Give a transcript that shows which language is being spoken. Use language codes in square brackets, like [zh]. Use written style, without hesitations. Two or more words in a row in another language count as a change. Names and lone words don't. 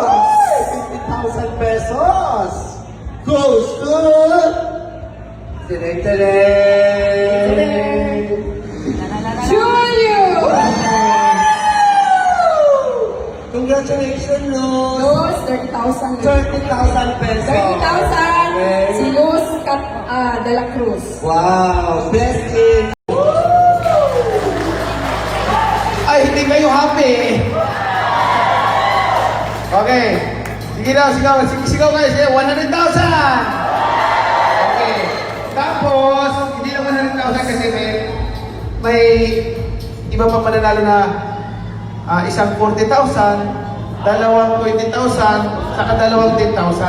[en] 15,000 pesos! Goes to... Julio! Congratulations, Luz! Luz, 30,000. 30,000 pesos. 30,000. Si Luz de la Cruz. [tl] Wow! Blessed. Ay, hindi kayo happy. Okay. Sige daw, sigaw guys. 100,000! Okay. Tapos, hindi na 100,000 kasi may iba pa mananalo na isang 40,000, dalawang 20,000, saka dalawang 10,000.